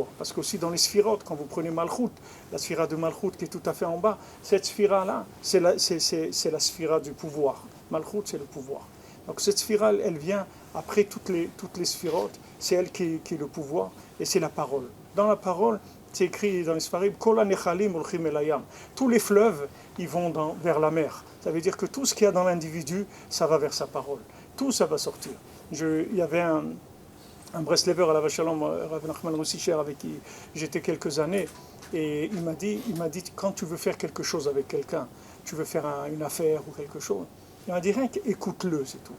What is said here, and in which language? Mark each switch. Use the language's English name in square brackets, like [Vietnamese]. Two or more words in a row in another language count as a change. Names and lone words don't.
[French] Parce qu'aussi dans les sphirotes, quand vous prenez Malchut, la sphira de Malchut qui est tout à fait en bas, cette sphira-là, c'est la sphira du pouvoir. Malchut, c'est le pouvoir. Donc cette sphira, elle vient après toutes les sphirotes, c'est elle qui est le pouvoir, et c'est la parole. Dans la parole, c'est écrit dans les Sfarim, [Hebrew] כל הנחלים הולכים אל הים. [French] Tous les fleuves, ils vont vers la mer. Ça veut dire que tout ce qu'il y a dans l'individu, ça va vers sa parole. Tout ça va sortir. Il y avait un Breslever [Hebrew] עליו השלום, [French] Rav Nachman Russicher, avec qui j'étais quelques années, et il m'a dit, quand tu veux faire quelque chose avec quelqu'un, tu veux faire une affaire ou quelque chose, il m'a dit rien qu'écoute-le, c'est tout.